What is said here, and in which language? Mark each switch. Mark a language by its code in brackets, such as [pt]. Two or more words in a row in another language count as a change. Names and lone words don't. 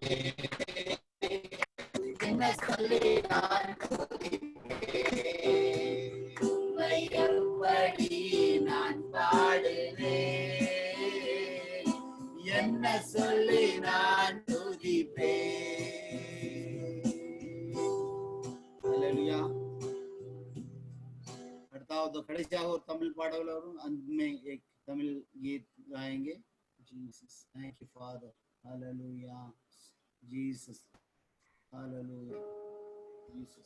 [ta] என்ன சொல்லி நான் உம்மை எப்படி நான் பாடுவேன் என்ன சொல்லி நான் துதிப்பேன். ஹல்லேலூயா. அடுத்தாவது கடைசியாக ஒரு தமிழ் பாடல் வரும். [hi] अंत में एक तमिल गीत गाएंगे. [en] Jesus, thank you Father. Hallelujah. Jesus. Hallelujah. Jesus.